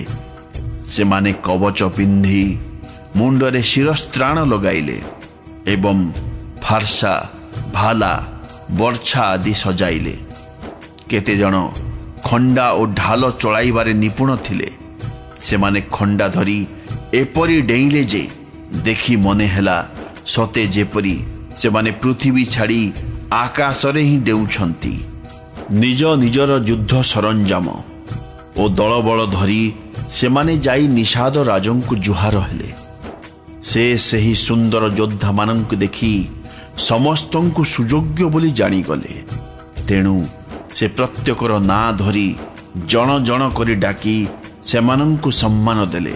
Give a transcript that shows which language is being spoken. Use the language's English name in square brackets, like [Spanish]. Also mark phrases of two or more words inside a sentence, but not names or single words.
[Odia] ସେମାନେ କବଚ ପିନ୍ଧି ମୁଣ୍ଡରେ ଶିରସ୍ତ୍ରାଣ ଲଗାଇଲେ ଏବଂ ଫାର୍ସା, ଭାଲା, ବର୍ଛା ଆଦି ସଜାଇଲେ। କେତେ ଜଣ ଖଣ୍ଡା ଔର ଢାଲ ଚଳାଇବାରେ ନିପୁଣ ଥିଲେ। ସେମାନେ ଖଣ୍ଡା ଧରି ଏପରି ଡେଇଁଲେ ଯେ ଦେଖି ମନେ ହେଲା ସତେ ଯେପରି ସେମାନେ ପୃଥିବୀ ଛାଡ଼ି ଆକାଶରେ ହିଁ ଡେଉଁଛନ୍ତି। ନିଜ ନିଜର ଯୁଦ୍ଧ ସରଞ୍ଜାମ ଓ ଦଳବଳ ଧରି ସେମାନେ ଯାଇ ନିଷାଦ ରାଜଙ୍କୁ ଜୁହାର ହେଲେ। ସେ ସହି ସୁନ୍ଦର ଯୋଦ୍ଧା ମାନଙ୍କୁ ଦେଖି ସମସ୍ତଙ୍କୁ ସୁଯୋଗ୍ୟ ବୋଲି ଜାଣିଗଲେ। ତେଣୁ ସେ ପ୍ରତ୍ୟେକର ନାଁ ଧରି ଜଣ ଜଣ କରି ଡାକି ସେମାନଙ୍କୁ ସମ୍ମାନ ଦେଲେ।